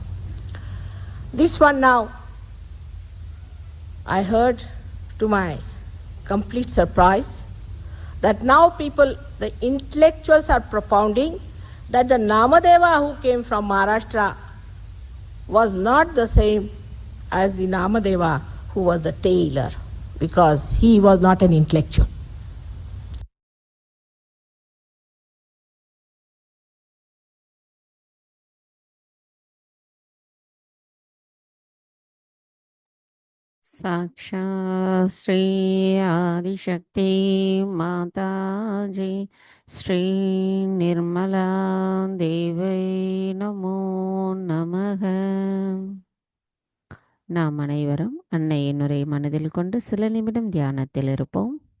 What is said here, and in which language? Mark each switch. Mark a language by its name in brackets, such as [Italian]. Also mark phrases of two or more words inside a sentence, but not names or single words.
[English] This one now, I heard to my complete surprise that now people, the intellectuals are propounding that the Namadeva who came from Maharashtra was not the same as the Namadeva who was the tailor, because he was not an intellectual. [Sanskrit] साक्षात् श्री आदिशक्ति माताजी श्री निर्मला देवै नमो नमः. [Tamil] நாம் அனைவரும் அன்னையின் உரை மனதில் கொண்டு சில நிமிடம் தியானத்தில் இருப்போம்.